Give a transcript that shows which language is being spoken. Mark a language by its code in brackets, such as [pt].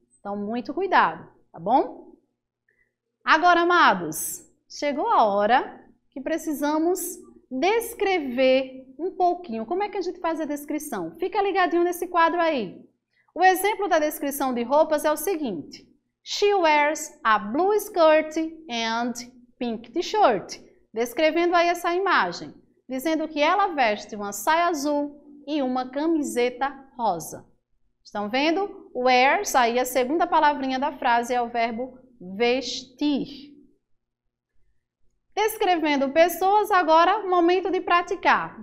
[pt] Então, muito cuidado, tá bom? Agora, amados, chegou a hora que precisamos descrever um pouquinho. Como é que a gente faz a descrição? Fica ligadinho nesse quadro aí. O exemplo da descrição de roupas é o seguinte. [en] She wears a blue skirt and pink t-shirt. [pt] Descrevendo aí essa imagem. Dizendo que ela veste uma saia azul e uma camiseta rosa. Estão vendo? Wear, aí a segunda palavrinha da frase é o verbo vestir. Descrevendo pessoas, agora momento de praticar.